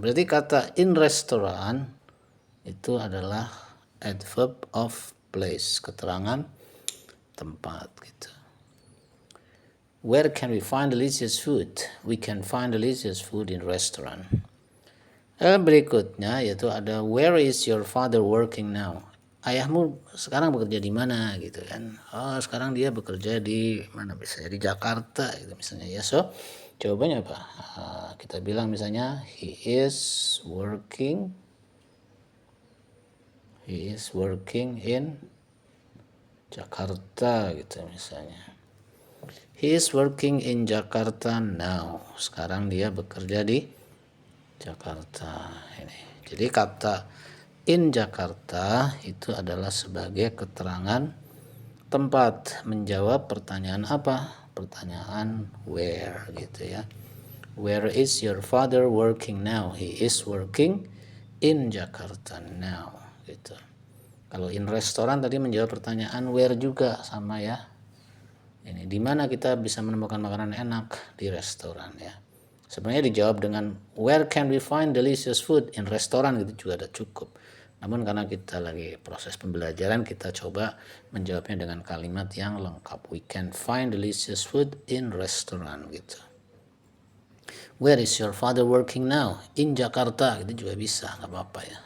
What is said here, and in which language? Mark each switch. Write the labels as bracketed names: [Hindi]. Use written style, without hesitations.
[Indonesian] Berarti kata [English] in restoran [Indonesian] itu adalah adverb of place, keterangan tempat gitu. [English] Where can we find delicious food? We can find delicious food in restaurant. [Indonesian] Berikutnya yaitu ada [English] where is your father working now? [Indonesian] Ayahmu sekarang bekerja di mana gitu kan? Oh, sekarang dia bekerja di mana, misalnya di Jakarta gitu misalnya ya. So jawabannya apa? Kita bilang misalnya [English] he is working in Jakarta [Indonesian] gitu misalnya. [English] He is working in Jakarta now. [Indonesian] Sekarang dia bekerja di Jakarta ini. Jadi kata [English] in Jakarta [Indonesian] itu adalah sebagai keterangan tempat menjawab pertanyaan apa? Pertanyaan where gitu ya. [English] Where is your father working now? He is working in Jakarta now gitu. [Indonesian] Kalau in restoran tadi menjawab pertanyaan where juga sama ya. Ini di mana kita bisa menemukan makanan enak? Di restoran ya. Sebenarnya dijawab dengan [English] where can we find delicious food? [Indonesian] In restoran gitu juga ada cukup. Namun karena kita lagi proses pembelajaran, kita coba menjawabnya dengan kalimat yang lengkap. [English] We can find delicious food in restaurant [Indonesian] gitu. [English] Where is your father working now? In Jakarta [Indonesian] gitu juga bisa, nggak apa-apa ya.